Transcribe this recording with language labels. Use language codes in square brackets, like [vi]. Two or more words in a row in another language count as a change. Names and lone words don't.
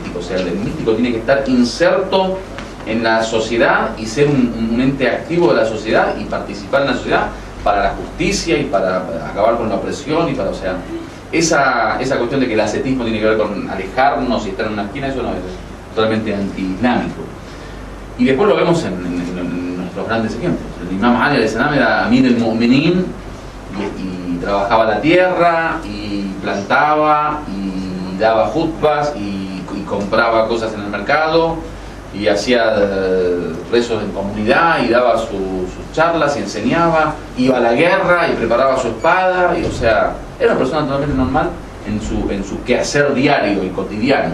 [es] O sea, el místico tiene que estar inserto en la sociedad y ser un ente activo de la sociedad y participar en la sociedad para la justicia y para acabar con la opresión y para, o sea, esa cuestión de que el ascetismo tiene que ver con alejarnos y estar en una esquina, eso no es totalmente anti-islámico. Y después lo vemos en nuestros grandes ejemplos. El Imam Ali [ar] عليه السلام [es] era [ar] أمير المؤمنين [es] y trabajaba la tierra y plantaba y daba jutbas y compraba cosas en el mercado y hacía rezos en comunidad y daba sus charlas y enseñaba, iba a la guerra y preparaba su espada, y o sea, era una persona totalmente normal en su quehacer diario y cotidiano.